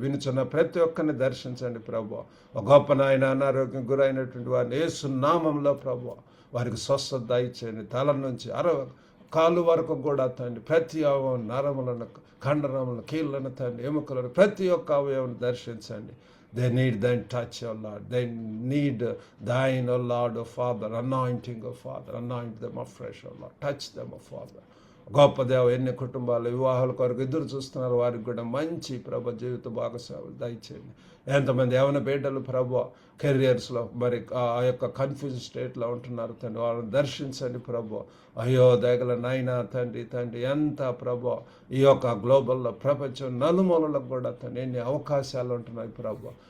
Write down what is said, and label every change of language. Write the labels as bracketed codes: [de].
[te] వినుచున్న ప్రతి ఒక్కరిని దర్శించండి ప్రభువా. ఒక గొప్ప నాయన, అనారోగ్యం గురైనటువంటి వారిని యేసు నామములో ప్రభువా వారికి స్వస్థత దయచేయండి. తల నుంచి కాలు వరకు కూడా తండ్రి ప్రతి నరములను, కండరములను, కీళ్ళను తండ్రి, ఎముకలను, ప్రతి ఒక్క అవయవాన్ని దర్శించండి. [en] They need thine touch, O Lord. They need thine, O Lord, O Father, anointing, O Father. Anoint them afresh, O Lord. Touch them, O Father. [te] గొప్ప దేవ, ఎన్ని కుటుంబాలు వివాహాల కొరకు ఎదురు చూస్తున్నారు, వారికి కూడా మంచి ప్రభు జీవిత భాగస్వాములు దయచేయండి. ఎంతమంది యవన బిడ్డలు ప్రభు కెరియర్స్లో మరి ఆ యొక్క కన్ఫ్యూజ్ స్టేట్లో ఉంటున్నారు తండ్రి, వాళ్ళని దర్శించండి ప్రభు. అయ్యో దయగల నాయన తండ్రి, ఎంత ప్రభు ఈ యొక్క గ్లోబల్లో ప్రపంచం నలుమూలలకు కూడా తండ్రి ఎన్ని అవకాశాలు ఉంటున్నాయి ప్రభు.